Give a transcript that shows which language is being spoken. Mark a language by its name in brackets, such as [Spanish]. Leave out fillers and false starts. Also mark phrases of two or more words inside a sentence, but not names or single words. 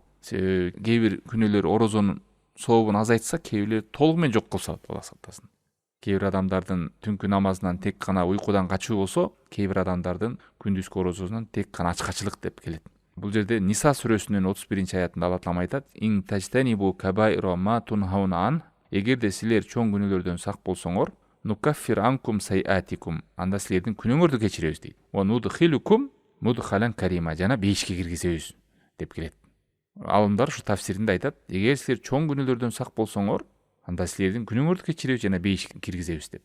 [Kyrgyz] Себеби кээ бир күнөөлөр орозонун сообун азайтса, кээ бирлери толугу менен жок кылса, Алла сактасын. Кээ бир адамдардын түнкү намазынан тек гана уйкудан качуу болсо, кээ бир адамдардын күндүзкү орозосунан тек гана ачкачылык деп келет. Бул жерде Ниса сүрөсүнүн 31-аятында Алла Таала айтат: [Arabic] "إن تجتنبوا كبائر ما تنهون عنه", [Kyrgyz] эгерде силер чоң күнөөлөрдөн сак болсоңор, [Arabic] نكفر عنكم سيئاتكم, [Kyrgyz] анда силердин күнөөңөрдү кечиребиз дейт. [Arabic] وندخلكم مدخلا كريما, [Kyrgyz] жана бейишке киргизебиз деп келет. Алымдар ушу тафсиринде айтат: эгер силер чоң күнөөлөрдөн сак болсоңор, анда силердин күнөөңөрдү кечиребиз жана бейишке киргизебиз деп.